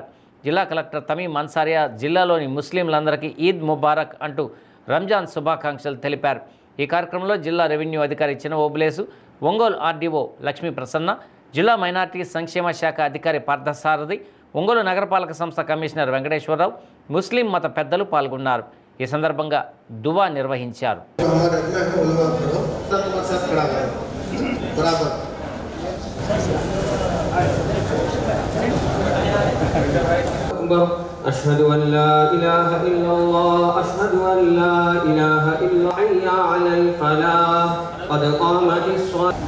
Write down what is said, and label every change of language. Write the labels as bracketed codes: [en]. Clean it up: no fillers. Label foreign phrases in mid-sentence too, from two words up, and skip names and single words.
[te] జిల్లా కలెక్టర్ తమీం అన్సారియా జిల్లాలోని ముస్లింలందరికీ [ar] عيد مبارك [te] అంటూ రంజాన్ శుభాకాంక్షలు తెలిపారు. ఈ కార్యక్రమంలో జిల్లా రెవెన్యూ అధికారి చిన్న ఓబులేసు, ఒంగోలు ఆర్డీఓ లక్ష్మీ ప్రసన్న, జిల్లా మైనార్టీ సంక్షేమ శాఖ అధికారి పార్థసారథి, ఒంగోలు నగరపాలక సంస్థ కమిషనర్ వెంకటేశ్వరరావు, ముస్లిం మత పెద్దలు పాల్గొన్నారు. ఈ సందర్భంగా దువా నిర్వహించారు. [ar] أشهد أن لا إله إلا الله أشهد أن لا إله إلا حي على الفلاح قد قامت الصلاة